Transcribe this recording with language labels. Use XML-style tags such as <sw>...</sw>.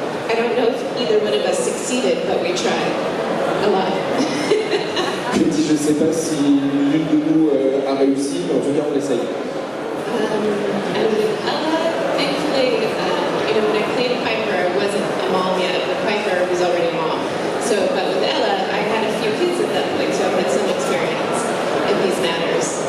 <en>I don't know if either one of us succeeded, but we tried a lot.</en> <fr>Je dis, je ne sais pas si l'une de nous a réussi, mais en tout cas on essaye.</fr> <en>And with Ella, thankfully, when I played Piper, I wasn't a mom yet, but Piper was already a mom. So, but with Ella, I had a few kids at that point, so I had some experience in these matters.</en>